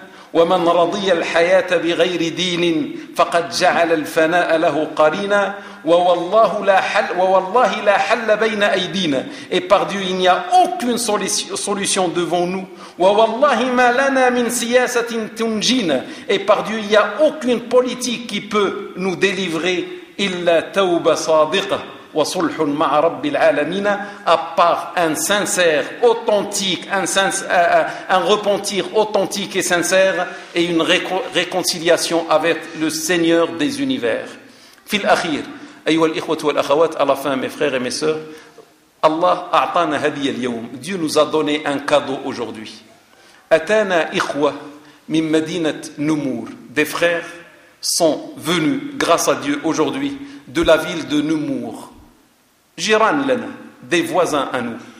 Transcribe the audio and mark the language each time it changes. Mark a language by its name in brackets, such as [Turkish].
[Arabic] ومن رضي الحياة بغير دين فقد جعل الفناء له قرينا ووالله لا حل ووالله لا حل بين أيدينا. [French] Et par Dieu, il n'y a aucune solution devant nous. [Arabic] ووالله ما لنا من سياسة تنجينا. [French] Et par Dieu, il n'y a aucune politique qui peut nous délivrer. [Arabic] إلا توبة صادقة وصلح مع رب العالمين. [French] À part un sincère, authentique, un repentir authentique et sincère et une réconciliation avec le Seigneur des univers. [Arabic] في الأخير أيها الإخوة والأخوات, [French] à la fin mes frères et mes sœurs, [Arabic] Allah أعطانا هدية اليوم. [French] Dieu nous a donné un cadeau aujourd'hui. [Arabic] أتانا إخوة من مدينة نمور. [French] Des frères sont venus grâce à Dieu aujourd'hui de la ville de Numour. [Arabic] جيران لنا, [French] des voisins à nous.